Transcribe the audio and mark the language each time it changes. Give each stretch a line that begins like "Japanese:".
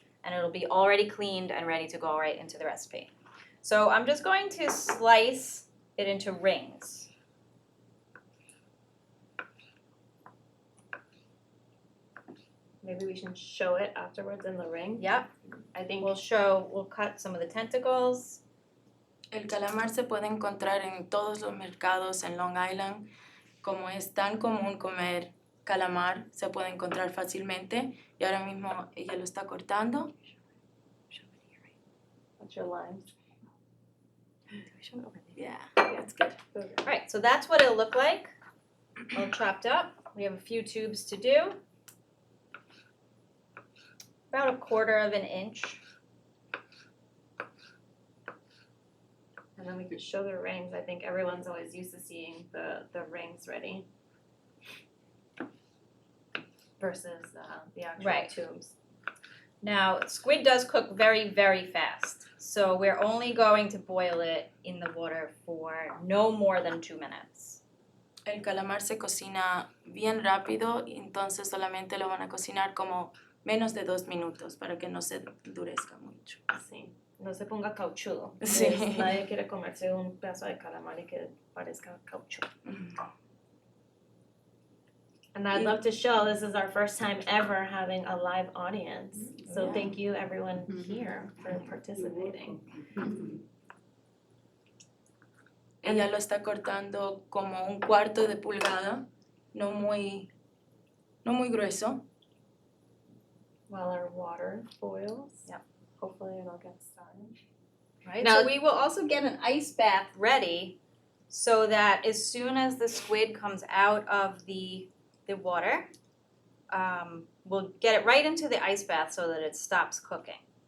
English: And it'll be already cleaned and ready to go right into the recipe. So I'm just going to slice it into rings. Maybe we should show it afterwards in the ring. Yep. I think We'll cut some of the tentacles.
Spanish: El calamar se puede encontrar en todos los mercados en Long Island. Como es tan común comer calamar, se puede encontrar fácilmente. Y ahora mismo ella lo está cortando.
English: What's your limes? Yeah, that's good. All right, so that's what it'll look like, all chopped up. We have a few tubes to do. About 1/4 of an inch. And then we could show the rings. I think everyone's always used to seeing the rings ready versus the actual Right. tubes. Now, squid does cook very, very fast. So we're only going to boil it in the water for no more than 2 minutes.
Spanish: El calamar se cocina bien rápido, y entonces solamente lo van a cocinar como menos de 2 minutos para que no se endurezca mucho. Sí. No se ponga cauchudo. Sí. Nadie quiere comerse un pedazo de calamar y que parezca caucho.
English: And I'd love to show this is our first time ever having a live audience. So Yeah. thank you everyone here for participating.
Spanish: Ella lo está cortando como 1/4 de pulgada, no muy grueso.
English: While our water boils. Yep. Hopefully it'll get started. Right? Now- So we will also get an ice bath ready so that as soon as the squid comes out of the water, we'll get it right into the ice bath so that it stops cooking.